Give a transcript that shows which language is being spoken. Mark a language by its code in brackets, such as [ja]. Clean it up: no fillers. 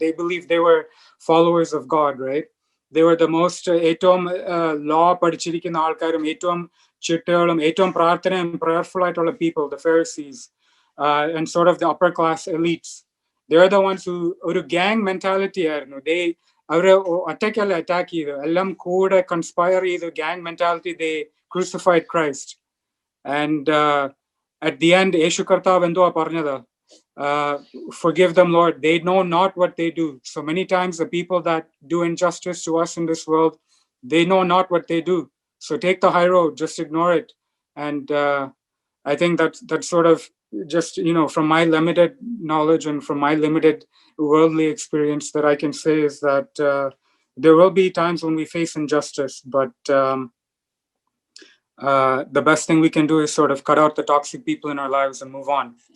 [en] They believe they were followers of God, right? They were the most Etum law [ml] പഠിച്ചിരിക്കുന്ന ആൾക്കാരും ഏറ്റവും ചിട്ടകളും ഏറ്റവും പ്രാർത്ഥനയും [en] prayerful [ml] ആയിട്ടുള്ള [en] people, the Pharisees, and sort of the upper class elites. They're the ones who [ml] ഒരു [en] gang mentality [ml] ആയിരുന്നു. അവരെ ഒറ്റയ്ക്കല്ല attack ചെയ്തു, എല്ലാം കൂടെ കൺസ്പയർ ചെയ്തു [en] gang mentality. They crucified Christ. And at the end, [ml] യേശു കർത്താവ് എന്തുവാ പറഞ്ഞത്? [en] Forgive them, Lord. They know not what they do. So many times the people that do injustice to us in this world, they know not what they do. So take the high road, just ignore it. And I think that's sort of just, from my limited knowledge and from my limited worldly experience that I can say is that there will be times when we face injustice, but the best thing we can do is sort of cut out the toxic people in our lives and move on.